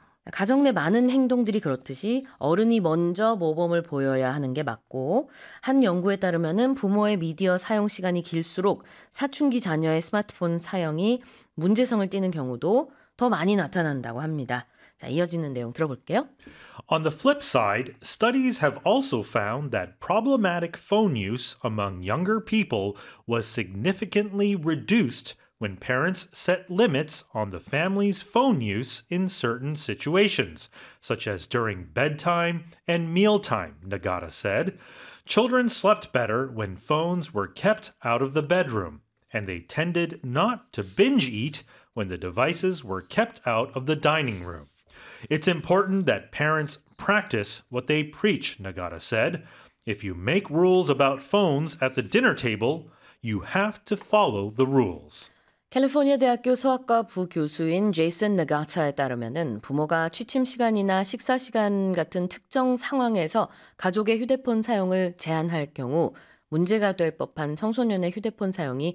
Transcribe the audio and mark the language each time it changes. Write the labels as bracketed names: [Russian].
[Korean] 가정 내 많은 행동들이 그렇듯이 어른이 먼저 모범을 보여야 하는 게 맞고 한 연구에 따르면은 부모의 미디어 사용 시간이 길수록 사춘기 자녀의 스마트폰 사용이 문제성을 띠는 경우도 더 많이 나타난다고 합니다. 자, 이어지는 내용 들어볼게요. [English] On the flip side, studies have also found that problematic phone use among younger people was significantly reduced when parents set limits on the family's phone use in certain situations, such as during bedtime and mealtime, Nagata said. Children slept better when phones were kept out of the bedroom, and they tended not to binge eat when the devices were kept out of the dining room. It's important that parents practice what they preach, Nagata said. If you make rules about phones at the dinner table, you have to follow the rules. [Korean] 캘리포니아 대학교 소아과 부교수인 제이슨 나가타에 따르면 부모가 취침 시간이나 식사 시간 같은 특정 상황에서 가족의 휴대폰 사용을 제한할 경우 문제가 될 법한 청소년의 휴대폰 사용이